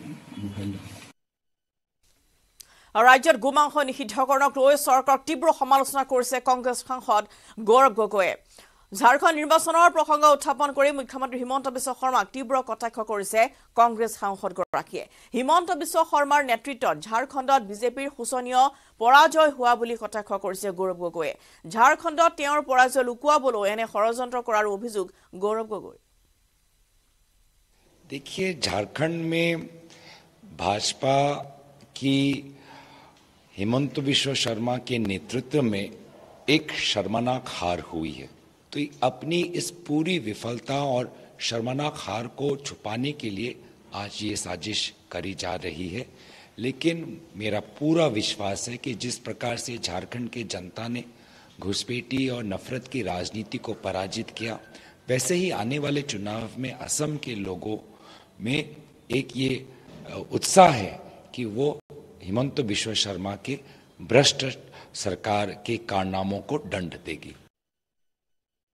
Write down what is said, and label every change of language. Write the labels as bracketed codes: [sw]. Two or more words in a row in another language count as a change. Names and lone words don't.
[as] ৰাজ্যত গোমাংস নিষিদ্ধকৰণক লৈ চৰকাৰক তীব্ৰ সমালোচনা কৰিছে কংগ্ৰেছ সাংসদ গৌৰৱ গগৈয়ে ঝাৰখণ্ড নিৰ্বাচনৰ প্ৰসংগ উত্থাপন কৰি মুখ্যমন্ত্ৰী হিমন্ত বিশ্ব শৰ্মাক তীব্ৰ কটাক্ষ কৰিছে কংগ্ৰেছ সাংসদগৰাকীয়ে হিমন্ত বিশ্ব শৰ্মাৰ নেতৃত্বত ঝাৰখণ্ডত বিজেপিৰ শোচনীয় পৰাজয় হোৱা বুলি কটাক্ষ কৰিছে গৌৰৱ গগৈয়ে ঝাৰখণ্ডত তেওঁৰ পৰাজয় লুকুৱাবলৈ এনে ষড়যন্ত্ৰ কৰাৰ অভিযোগ গৌৰৱ গগৈ [hi] देखिए झारखंड में भाजपा की हिमंत बिश्व शर्मा के नेतृत्व में एक शर्मनाक हार हुई है तो अपनी इस पूरी विफलता और शर्मनाक हार को छुपाने के लिए आज ये साजिश करी जा रही है लेकिन मेरा पूरा विश्वास है कि जिस प्रकार से झारखंड के जनता ने घुसपैठी और नफरत की राजनीति को पराजित किया वैसे ही आने वाले चुनाव में असम के लोगों में एक ये उत्साह है कि वो हिमंत बिश्व शर्मा के भ्रष्ट सरकार के कारनामों को दंड देगी।